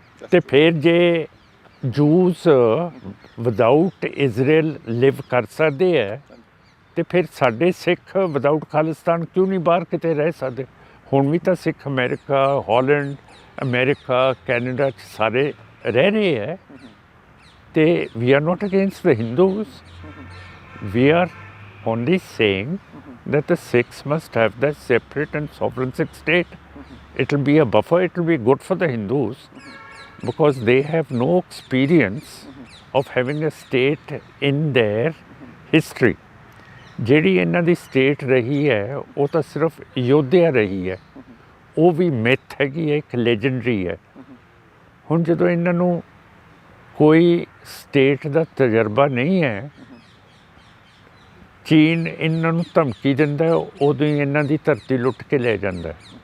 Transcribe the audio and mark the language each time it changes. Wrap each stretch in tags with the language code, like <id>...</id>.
<pa>ਤੇ ਫਿਰ ਜੇ</pa> <en>Jews without Israel live</en> <pa>ਕਰ ਸਕਦੇ ਹੈ ਤੇ ਫਿਰ ਸਾਡੇ ਸਿੱਖ ਵਿਦਆਊਟ ਖਾਲਿਸਤਾਨ ਕਿਉਂ ਨਹੀਂ ਬਾਹਰ ਕਿਤੇ ਰਹਿ ਸਕਦੇ? ਹੁਣ ਵੀ ਤਾਂ ਸਿੱਖ ਅਮਰੀਕਾ, ਹਾਲੈਂਡ, ਅਮਰੀਕਾ, ਕੈਨੇਡਾ 'ਚ ਸਾਰੇ ਰਹਿ ਰਹੇ ਹੈ। ਤੇ</pa> <en>we are not against the Hindus. We are only saying that the Sikhs must have their separate and sovereign Sikh state. It will be a buffer, it will be good for the Hindus because they have no experience of having a state in their history.</en> <pa>ਜਿਹੜੀ ਇਹਨਾਂ ਦੀ state ਰਹੀ ਹੈ ਉਹ ਤਾਂ ਸਿਰਫ ਯੋਧਿਆ ਰਹੀ ਹੈ, ਉਹ ਵੀ ਮਿਥ ਹੈਗੀ ਹੈ, ਇੱਕ ਲੈਜੈਂਡਰੀ ਹੈ। ਹੁਣ ਜਦੋਂ ਇਹਨਾਂ ਨੂੰ ਕੋਈ ਸਟੇਟ ਦਾ ਤਜਰਬਾ ਨਹੀਂ ਹੈ, ਚੀਨ ਇਹਨਾਂ ਨੂੰ ਧਮਕੀ ਦਿੰਦਾ, ਉਦੋਂ ਹੀ ਇਹਨਾਂ ਦੀ ਧਰਤੀ ਲੁੱਟ ਕੇ ਲੈ ਜਾਂਦਾ।</pa>